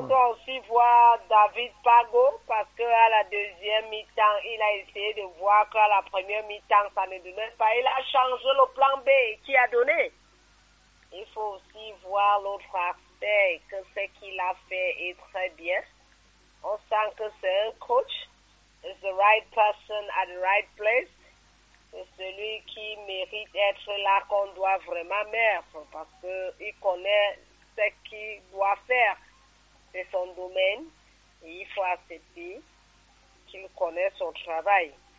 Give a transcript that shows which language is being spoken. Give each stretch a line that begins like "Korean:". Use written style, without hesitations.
French: On doit aussi voir David Pago parce qu'à la deuxième mi-temps, il a essayé de voir qu'à la première mi-temps, ça ne donnait pas. Il a changé le plan B qui a donné. Il faut aussi voir l'autre aspect, que ce qu'il a fait est très bien. On sent que c'est un coach.
English: It's the right person at the right place.
French: C'est celui qui mérite d'être là qu'on doit vraiment mettre parce qu'il connaît ce qu'il doit faire. C'est son domaine et il faut accepter qu'il connaisse son travail.